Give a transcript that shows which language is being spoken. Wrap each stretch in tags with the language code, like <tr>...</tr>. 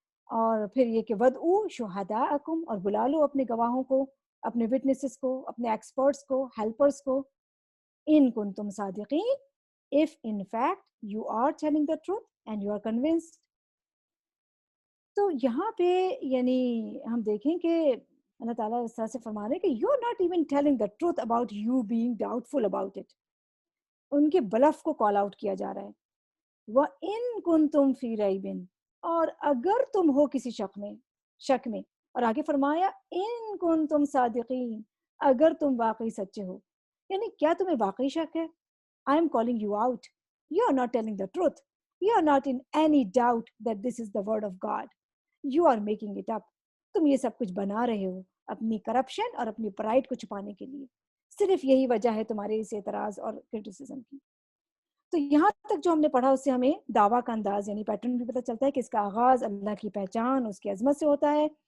<ur>اور پھر یہ کہ</ur> <ar>ودعو شہداءکم،</ar> <ur>اور بلا لو اپنے گواہوں کو، اپنے وٹنسز کو، اپنے ایکسپرٹس کو، ہیلپرس کو.</ur> <ar>ان کنتم صادقین،</ar> <en>if in fact you are telling the truth and you are convinced.</en> <ur>تو یہاں پہ یعنی ہم دیکھیں کہ اللہ تعالیٰ اس طرح سے فرما رہے ہیں کہ</ur> <en>you're not even telling the truth about you being doubtful about it.</en> <ur>ان کے بلف کو کال آؤٹ کیا جا رہا ہے.</ur> <ar>وَإِن كُنتُمْ فِي رَيْبٍ،</ar> <ur>اور اگر تم ہو کسی شک میں. اور آگے فرمایا</ur> <ar>ان کنتم صادقین،</ar> <ur>اگر تم واقعی سچے ہو. یعنی کیا تمہیں واقعی شک ہے؟</ur> <en>I am calling you out. You are not telling the truth. You are not in any doubt that this is the word of God. You are making it up.</en> <ur>تم یہ سب کچھ بنا رہے ہو اپنی کرپشن اور اپنی پرائڈ کو چھپانے کے لیے. صرف یہی وجہ ہے تمہارے اس اعتراض اور کرٹیسزم کی. تو یہاں تک جو ہم نے پڑھا اس سے ہمیں دعویٰ کا انداز یعنی پیٹرن بھی پتہ چلتا ہے کہ اس کا آغاز اللہ کی پہچان، اس کی عظمت سے ہوتا ہے.</ur>